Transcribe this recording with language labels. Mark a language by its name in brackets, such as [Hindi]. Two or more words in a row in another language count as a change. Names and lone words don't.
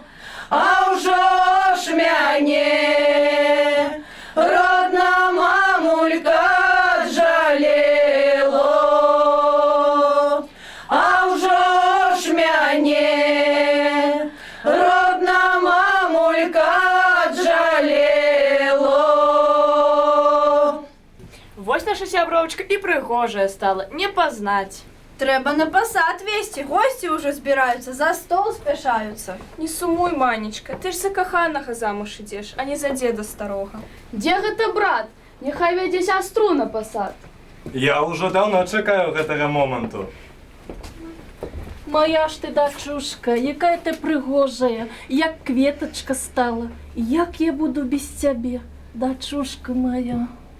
[Belarusian] А уже ж мяне родна мамулька жалела. А уже ж мяне родна мамулька жалела. Вось наша сябровочка і пригожая стала, не познать. [Ukrainian] Треба на посад вести, гості уже збираються, за стол спішаються. Не сумуй, Манечка, ти ж за коханого замуж ідеш, а не за деда старого. [Belarusian] Дзе гэта брат? Нехай вядзе сястру на пасад. Я ўжо даўно чакаю гэтага моманту. Моя ж ты дачушка, якая ты прыгожая, як кветачка стала. Як я буду без цябе, дачушка моя.